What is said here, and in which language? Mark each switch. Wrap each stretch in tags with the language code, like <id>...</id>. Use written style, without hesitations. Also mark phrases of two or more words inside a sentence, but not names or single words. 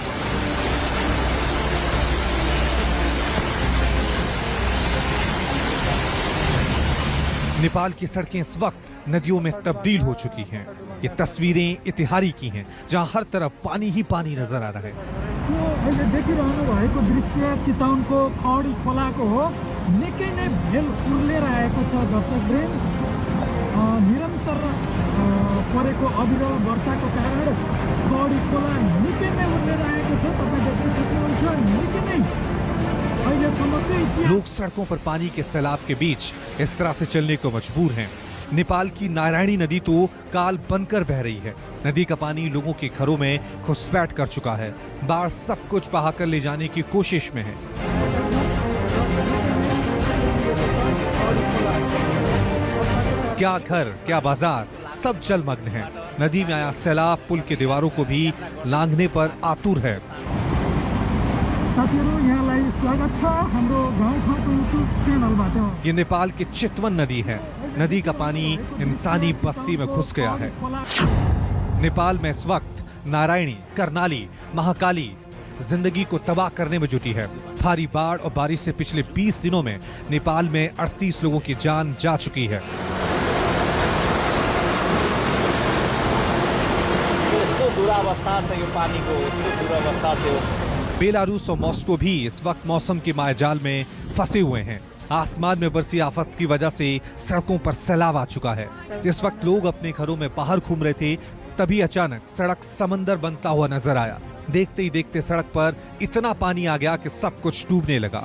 <hi>नेपाल की सड़कें इस वक्त नदियों में तब्दील हो चुकी हैं। ये तस्वीरें इतिहारी की हैं, जहां हर तरफ पानी ही पानी नजर आ रहा है।</hi> <ne>यो अहिले देखिरहनु भएको दृश्य चितवनको खौडी खोलाको हो। निकै नै भेल उर्लेर आएको छ दर्शकवृन्द। निरन्तर परेको अविरल वर्षाको कारण खौडी खोला निकै नै उर्लेर आएको छ। तपाईँ देख्न सक्नुहुन्छ निकै नै अहिलेसम्म चाहिँ</ne> <hi>लोग सड़कों पर पानी के सैलाब के बीच इस तरह से चलने को मजबूर हैं। नेपाल की नारायणी नदी तो काल बनकर बह रही है। नदी का पानी लोगों के घरों में घुसपैठ कर चुका है। बाढ़ सब कुछ बहाकर ले जाने की कोशिश में है। क्या घर, क्या बाजार, सब जलमग्न है। नदी में आया सैलाब पुल की दीवारों को भी लांघने पर आतुर है।</hi> <ne>साथीहरु यहाँलाई स्वागत छ हाम्रो गाउँघरको युट्युब च्यानलबाट।</ne> <hi>ये नेपाल की चितवन नदी है। नदी का पानी इंसानी बस्ती में घुस गया है। नेपाल में इस वक्त नारायणी, कर्णाली, महाकाली जिंदगी को तबाह करने में जुटी है। भारी बाढ़ और बारिश से पिछले 20 दिनों में नेपाल में 38 लोगों की जान जा चुकी है।</hi> <ne>यस्तो दुरावस्था छ यो पानीको, यस्तो दुरावस्था थियो।</ne> <hi>बेलारूस और मॉस्को भी इस वक्त मौसम के मायाजाल में फंसे हुए हैं। आसमान में बरसी आफत की वजह से सड़कों पर सैलाब आ चुका है। जिस वक्त लोग अपने घरों में बाहर घूम रहे थे, तभी अचानक सड़क समंदर बनता हुआ नजर आया। देखते ही देखते सड़क पर इतना पानी आ गया कि सब कुछ डूबने लगा।</hi>